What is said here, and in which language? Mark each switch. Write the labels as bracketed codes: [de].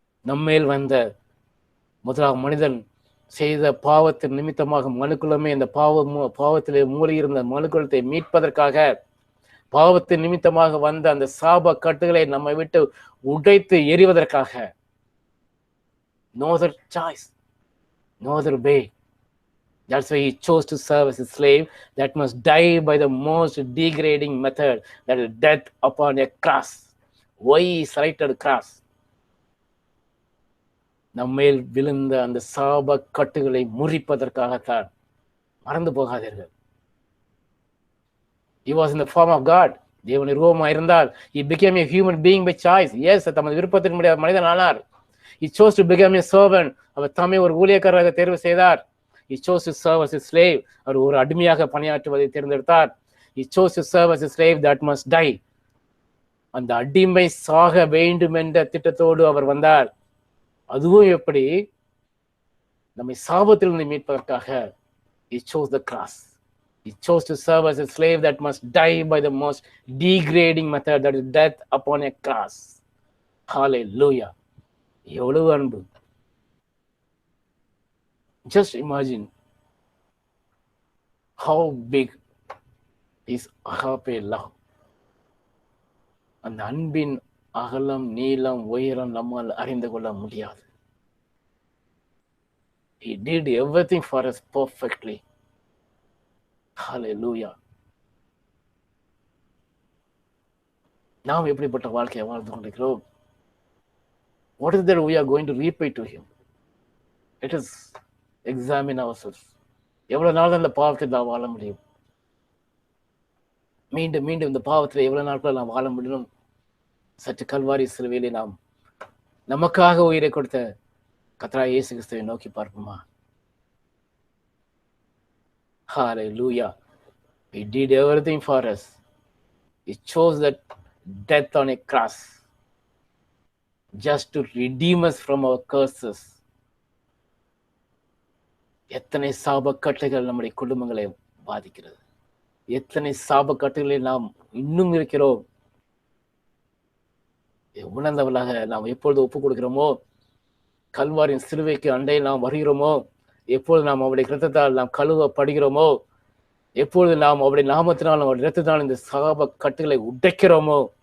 [ta] நம்மேல் வந்த முதலாவது மனிதன் செய்த பாவத்தின் நிமித்தமாக மனுக்குலமே இந்த பாவத்திலே மூழ்கியிருந்த மனுக்குலத்தை மீட்பதற்காக, பாவத்தின் நிமித்தமாக வந்த அந்த சாப கட்டுகளை நம்மை விட்டு உடைத்து எறிவதற்காக, [en] no other choice, no other way. That's why he chose to serve as a slave that must die by the most degrading method, that is death upon a cross. Why he selected cross? [ta] நம்மேல் விழுந்த அந்த சாப கட்டுகளை முறிப்பதற்காகத்தான். மறந்து போகாதீர்கள். [en] He was in the form of God. [ta] தேவன் ரூபமா இருந்தால் [en] he became a human being by choice. [ta] Yes, தமது விருப்பத்தின் முடியாத மனிதன் ஆனார். [en] He chose to become a servant. [ta] அவர் தம்மை ஒரு ஊழியக்காரராக தேர்வு செய்தார். [en] He chose to serve as a slave. [ta] அவர் ஒரு அடிமையாக பணியாற்றுவதை தேர்ந்தெடுத்தார். [en] He chose to serve as a slave that must die. [ta] அந்த அடிமை சாக வேண்டும் என்ற திட்டத்தோடு அவர் வந்தார். அதுவும் எப்படி? நம்மை சாபத்திலிருந்து மீட்பதற்காக. [en] He chose the cross. He chose to serve as a slave that must die by the most degrading method, that is death upon a cross. Hallelujah. [ta] எவ்வளவு அன்பு! [en] Just imagine how big is agape love. [ta] அந்த அன்பின் அகலம், நீளம், உயரம் நம்மால் அறிந்து கொள்ள முடியாது. [en] He did everything for us perfectly. Hallelujah. [ta] நாம் எப்படிப்பட்ட வாழ்க்கையை வாழ்ந்து கொண்டிருக்கிறோம்? [en] What is that we are going to repay to him? Let us examine ourselves. [ta] எவ்வளவு நாள் அந்த பாவத்தில் நாம் வாழ முடியும்? மீண்டும் மீண்டும் இந்த பாவத்தில் எவ்வளவு நாட்கள் நாம் வாழ முடியும்? சற்று கல்வாரி சிலுவையிலே நாம் நமக்காக உயிரை கொடுத்த கர்த்தராகிய இயேசு கிறிஸ்துவை நோக்கி பார்ப்போமா? [en] Hallelujah. He did everything for us. He chose that death on a cross just to redeem us from our curses. [ta] எத்தனை சாபக்கட்டுகள் நம்முடைய குடும்பங்களை பாதிக்கிறது! எத்தனை சாபக்கட்டுகளை நாம் இன்னும் இருக்கிறோம்! உணர்ந்தவர்களாக நாம் எப்பொழுது ஒப்புக் கொடுக்கிறோமோ, கல்வாரின் சிலுவைக்கு அண்டையில் நாம் வருகிறோமோ, எப்பொழுது நாம் அவருடைய இரத்தத்தால் நாம் கழுவப்படுகிறோமோ, எப்பொழுது நாம் அவருடைய நாமத்தினால் அவருடைய இரத்தத்தால் இந்த சாப கட்டுகளை உடைக்கிறோமோ,